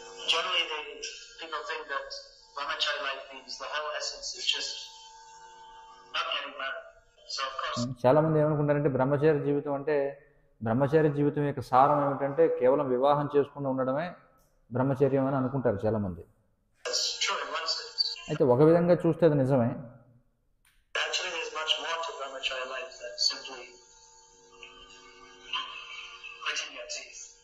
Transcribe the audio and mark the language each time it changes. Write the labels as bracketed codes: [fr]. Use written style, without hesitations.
[en] Generally, people think that brahmachari life means the whole essence is just not getting married. So of course, [te] చాలా మంది ఏమనుకుంటారంటే బ్రహ్మచారి జీవితం అంటే బ్రహ్మచారి జీవితం యొక్క సారం ఏమిటంటే కేవలం వివాహం చేసుకుని ఉండడమే బ్రహ్మచర్యం అని అనుకుంటారు చాలా మంది. [en] it's true in one sense. [te] అయితే ఒక విధంగా చూస్తే అది నిజమే. [en] Actually, there's much more to brahmachari life than simply clicking your teeth.